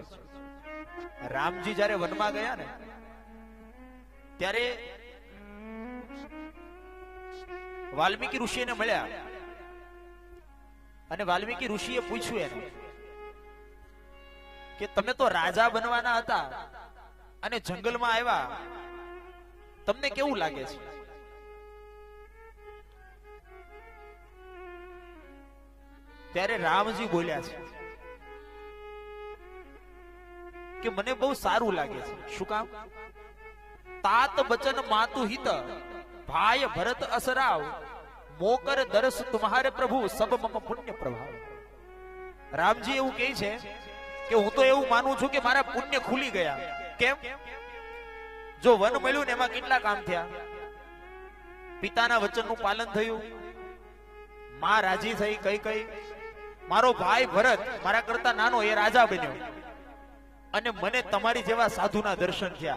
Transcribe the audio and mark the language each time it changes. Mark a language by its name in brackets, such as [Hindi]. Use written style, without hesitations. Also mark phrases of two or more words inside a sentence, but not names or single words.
[Gujarati] રામજી જ્યારે વનમાં ગયા ને, ત્યારે વાલ્મીકી ઋષિને મળ્યા, અને વાલ્મીકી ઋષિએ પૂછ્યું એને કે તમે તો રાજા બનવાના હતા અને જંગલમાં આવ્યા, તમને કેવું લાગે છે? ત્યારે રામજી બોલ્યા છે કે મને બહુ સારું લાગે છે. શું કામ? [Awadhi] तात बचन मातु हित भाई भरत असराव मोकर दरस तुम्हारे प्रभु सब मम पुण्य प्रभाव। [Gujarati] रामजी એવું કહે છે કે હું તો એવું માનું છું કે મારા પુણ્ય ખુલી ગયા. કેમ? જો વન મળ્યું ને એમાં કેટલા કામ થયા. પિતાના વચનનું પાલન થયું, માં રાજી થઈ, કઈ કઈ મારો ભાઈ ભરત મારા કરતા નાનો એ રાજા બન્યો, અને મને તમારી જેવા સાધુના દર્શન થયા.